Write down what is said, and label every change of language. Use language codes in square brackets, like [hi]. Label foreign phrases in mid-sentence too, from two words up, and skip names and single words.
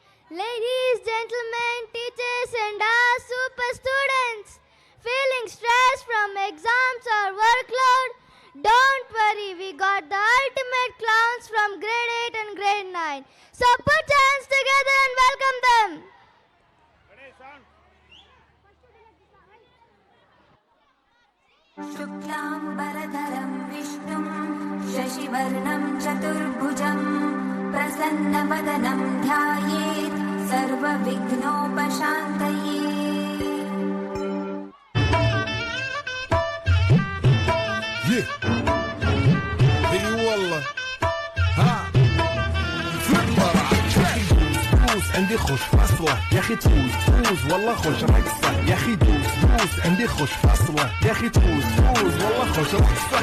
[en] Ladies, gentlemen, teachers and our super students, feeling stress from exams or workload? Don't worry, we got the ultimate clowns from grade 8 and grade 9. So put your hands together and welcome them. [sa] शुक्लाम्बरधरं विष्णुं शशिवर्णं चतुर्भुजं प्रसन्नवदनं ध्यायेत् सर्वविघ्नोपशान्तये। [ar] عندي خوش فاصلة يا اخي تفوز والله خوش رقصة يا اخي دوز عندي خوش فاصلة يا اخي تفوز والله خوش رقصة.